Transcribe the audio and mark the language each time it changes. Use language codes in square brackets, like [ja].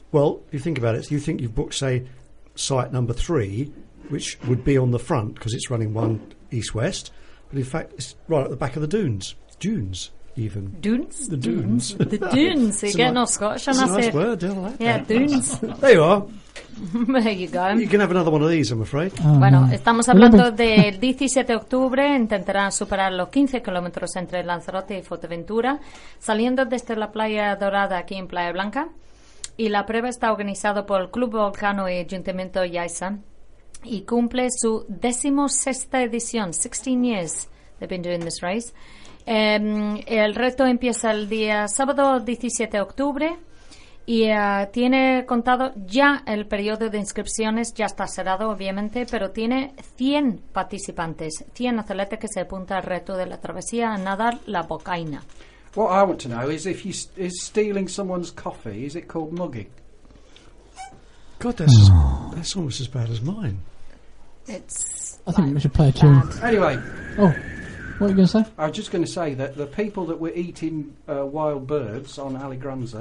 [en] Well, if you think about it, you think you've booked, say, site number 3, which would be on the front because it's running one east-west. But in fact, it's right at the back of the dunes. Dunes. Even dunes, the dunes, the dunes. You're getting all Scottish, and that's a nice say, word, don't I like yeah, that. Dunes. There you are. There you go. You can have another one of these, I'm afraid. [es] Oh, bueno, no. Estamos hablando del 17 de octubre. Intentarán superar los 15 kilómetros entre Lanzarote y Fuerteventura, saliendo desde la Playa Dorada aquí en Playa Blanca. Y la prueba está organizada por el Club Volcano y Ayuntamiento Yaisa y cumple su 16ª edición. [en] 16 years they've been doing this race. [es] El reto empieza el día sábado 17 de octubre y tiene contado ya el periodo de inscripciones, ya está cerrado obviamente, pero tiene 100 participantes, 100 atletas que se apuntan al reto de la travesía a nadar la Bocaina. [en] What I want to know is if you is stealing someone's coffee, is it called mugging? God, that's almost as bad as mine. It's I think we should play a tune. Anyway. Oh. What are you going to say? I was just going to say that the people that were eating wild birds on Alegranza,